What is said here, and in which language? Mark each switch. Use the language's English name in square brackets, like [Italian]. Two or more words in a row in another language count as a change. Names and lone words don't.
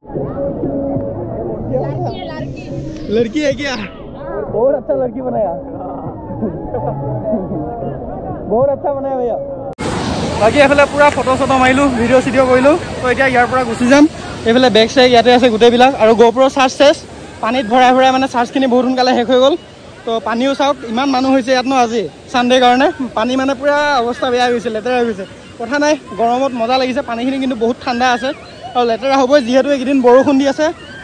[Hindi] লড়কি है क्या बहुत अच्छा लड़की बनाया बहुत अच्छा बनाया भैया [Assamese] বাকি এইফালে পুৰা ফটো চটো মাৰিলোঁ ভিডিঅ' চিডিঅ' কৰিলোঁ তো এতিয়া ইয়াৰ পৰা গুচি যাম এইফালে বেগ চেগ ইয়াতে আছে গোটেইবিলাক আৰু GoPro চাৰ্জ চেছ পানীত ভৰাই ভৰাই মানে চাৰ্জখিনি বহুত সোনকালে শেষ হৈ গ'ল তো পানীও চাওক ইমান মানুহ হৈছে ইয়াত ন আজি সানডে কাৰণে পানী মানে পুৰা অৱস্থা বেয়া হৈ গৈছে লেতেৰা হৈ গৈছে কথা নাই গৰমত মজা লাগিছে পানীখিনি কিন্তু বহুত ঠাণ্ডা আছে আৰু লেতেৰা হ'বই যিহেতু এইকেইদিন বৰষুণ দি আছে বাকি